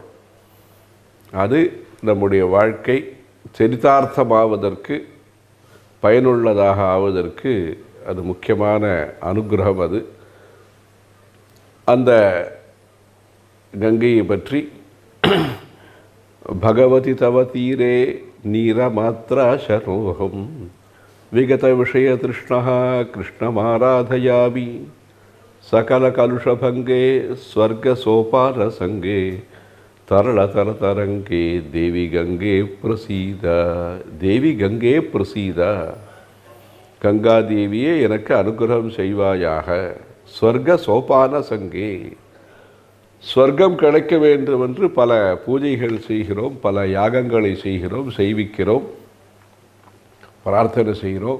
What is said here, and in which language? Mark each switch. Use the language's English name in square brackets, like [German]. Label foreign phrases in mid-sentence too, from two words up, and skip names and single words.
[Tamil] அது நம்முடைய வாழ்க்கை சரிதார்த்தமாவதற்கு, பயனுள்ளதாக ஆவதற்கு அது முக்கியமான அனுகிரகம். அது அந்த கங்கையை பற்றி [Sanskrit] भगवति तव तीरे नीरमात्राशरोऽहं विगतविषयतृष्णः कृष्णमाराधयामि सकलकलुषभङ्गे स्वर्गसोपानसङ्गे तरलतरतरङ्गे देवी गङ्गे प्रसीद देवि गङ्गे प्रसीद [Tamil] கங்காதேவியே எனக்கு அனுகிரகம் செய்வாயாக [Sanskrit] स्वर्ग सोपान सङ्गे [Tamil] ஸ்வர்க்கம் கிடைக்க வேண்டும் என்று பல பூஜைகள் செய்கிறோம், பல யாகங்களை செய்கிறோம், செய்விக்கிறோம், பிரார்த்தனை செய்கிறோம்.